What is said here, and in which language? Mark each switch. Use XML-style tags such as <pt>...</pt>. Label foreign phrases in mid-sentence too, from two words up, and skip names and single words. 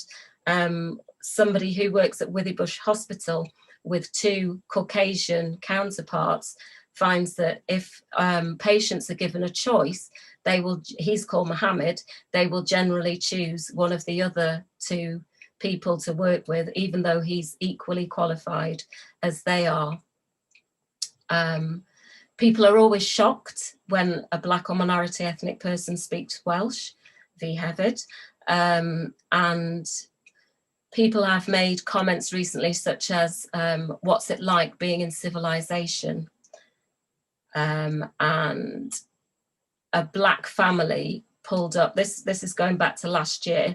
<en>Somebody who works at Withybush Hospital with 2 Caucasian counterparts finds that if patients are given a choice, he's called Mohammed, they will generally choose one of the other 2 people to work with, even though he's equally qualified as they are. People are always shocked when a Black or minority ethnic person speaks Welsh,</en> <cy>fi hefyd,</cy> <en>and people have made comments recently such as, what's it like being in civilization? And a Black family pulled up, this is going back to last year.</en>